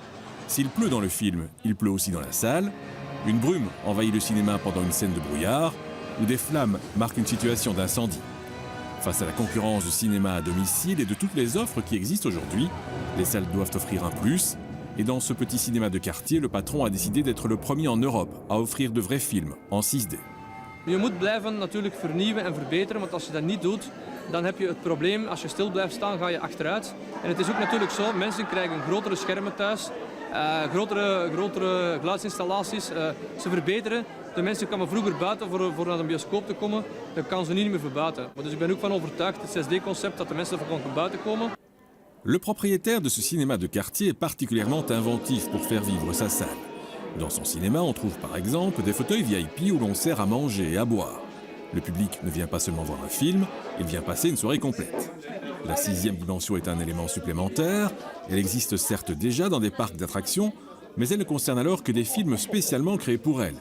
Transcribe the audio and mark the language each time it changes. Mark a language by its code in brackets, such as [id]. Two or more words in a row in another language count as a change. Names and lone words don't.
[fr] S'il pleut dans le film, il pleut aussi dans la salle. Une brume envahit le cinéma pendant une scène de brouillard, ou des flammes marquent une situation d'incendie. Face à la concurrence du cinéma à domicile et de toutes les offres qui existent aujourd'hui, les salles doivent offrir un plus. Et dans ce petit cinéma de quartier, le patron a décidé d'être le premier en Europe à offrir de vrais films en 6D. [nl] Je moet blijven natuurlijk vernieuwen en verbeteren, want als je dat niet doet, dan heb je het probleem, als je stil blijft staan, ga je achteruit. En het is ook natuurlijk zo, mensen krijgen grotere schermen thuis, grotere geluidsinstallaties, ze verbeteren. De mensen kwamen vroeger buiten voor naar een bioscoop te komen, dat kan ze niet meer verbuiten. Dus ik ben ook van overtuigd, het 6D-concept, dat de mensen van buiten komen. [fr] Le propriétaire de ce cinéma de quartier est particulièrement inventif pour faire vivre sa salle. Dans son cinéma, on trouve par exemple des fauteuils VIP où l'on sert à manger et à boire. Le public ne vient pas seulement voir un film, il vient passer une soirée complète. La 6e dimension est un élément supplémentaire. Elle existe certes déjà dans des parcs d'attractions, mais elle ne concerne alors que des films spécialement créés pour elle.